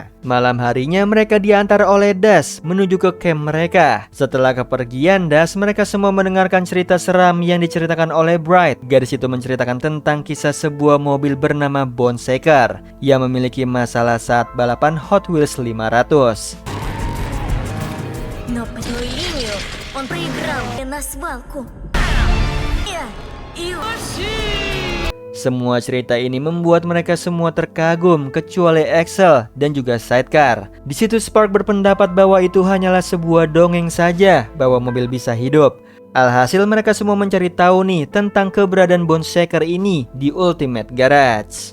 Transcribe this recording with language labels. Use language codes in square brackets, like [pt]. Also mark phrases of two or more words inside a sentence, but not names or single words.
[id] Malam harinya mereka diantar oleh Das menuju ke camp mereka. Setelah kepergian Das, mereka semua mendengarkan cerita seram yang diceritakan oleh Bright. Gadis itu menceritakan tentang kisah sebuah mobil bernama Bone Shaker yang memiliki masalah saat balapan Hot Wheels 500. [ru] Но прямую линию он проиграл на свалку. [id] Semua cerita ini membuat mereka semua terkagum kecuali Excel dan juga Sidecar. Di situ Spark berpendapat bahwa itu hanyalah sebuah dongeng saja bahwa mobil bisa hidup. Alhasil mereka semua mencari tahu nih tentang keberadaan Bone Shaker ini di Ultimate Garage.